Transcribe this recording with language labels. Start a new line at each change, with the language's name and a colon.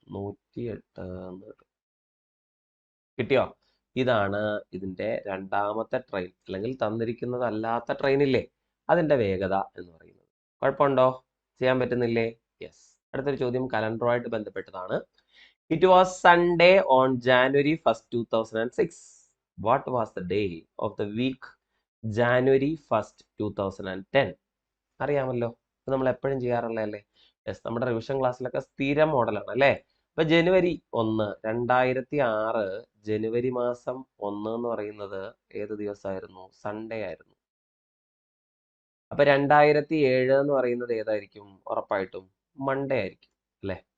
Malayalam: 108 എന്ന് കിട്ടും. കിട്ടിയോ? ഇതാണ് ഇതിന്റെ രണ്ടാമത്തെ ട്രെയിൻ അല്ലെങ്കിൽ തന്നിരിക്കുന്നതല്ലാത്ത ട്രെയിൻ ഇല്ലേ, അതിന്റെ വേഗത എന്ന് പറയുന്നത്. കുഴപ്പമുണ്ടോ? ചെയ്യാൻ പറ്റുന്നില്ലേ? യെസ്. അടുത്തൊരു ചോദ്യം കലണ്ടറുമായിട്ട് ബന്ധപ്പെട്ടതാണ്.
English: It was Sunday on January 1st, 2006. What was the day of the week January 1st, 2010?
Malayalam: അറിയാമല്ലോ, ഇത് നമ്മൾ എപ്പോഴും ചെയ്യാറുള്ളതല്ലേ. യെസ്, നമ്മുടെ റിവിഷൻ ക്ലാസ്സിലൊക്കെ സ്ഥിരം മോഡലാണ് അല്ലേ. അപ്പൊ ജനുവരി 1 2006 ജനുവരി മാസം 1 എന്ന് പറയുന്നത് ഏത് ദിവസമായിരുന്നു? സൺഡേ ആയിരുന്നു. അപ്പൊ 2007 എന്ന് പറയുന്നത് ഏതായിരിക്കും? ഉറപ്പായിട്ടും മൺഡേ ആയിരിക്കും അല്ലെ?